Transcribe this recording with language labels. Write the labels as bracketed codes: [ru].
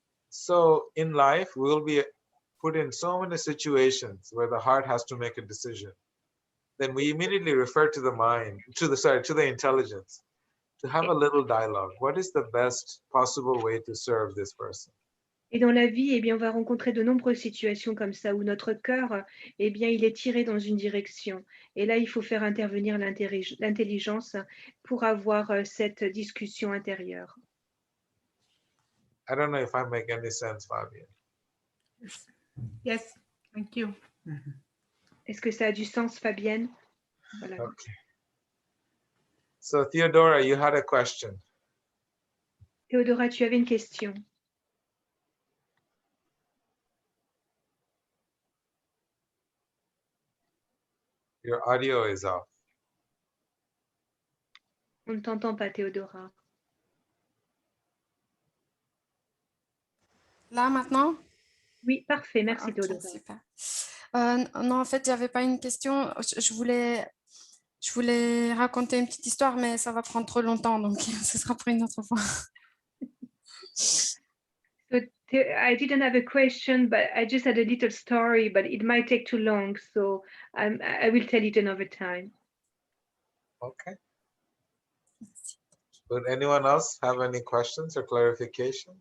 [en] So in life, we'll be put in so many situations where the heart has to make a decision. Then we immediately refer to the mind, to the intelligence, to have a little dialogue. What is the best possible way to serve this person? [fr] Et dans la vie, eh bien, on va rencontrer de nombreuses situations comme ça où notre cœur, eh bien, il est tiré dans une direction. Et là, il faut faire intervenir l'intelligence pour avoir cette discussion intérieure. [en] I don't know if I make any sense, Fabian. Yes, thank you. [fr] Est-ce que ça a du sens, Fabienne? Voilà. [en] Okay. So Theodora, you had a question. [fr] Théodora, tu avais une question. [en] Your audio is off. [fr] On ne t'entend pas, Théodora. Là, maintenant? Oui, parfait. Merci, Ok, Théodora. super. Non, en fait, j'avais pas une question. Je voulais raconter une petite histoire, mais ça va prendre trop longtemps, donc ce sera pour une autre fois. [en] So, I didn't have a question, but I just had a little story, but it might take too long, so I will tell it another time. Okay. Would anyone else have any questions or clarification?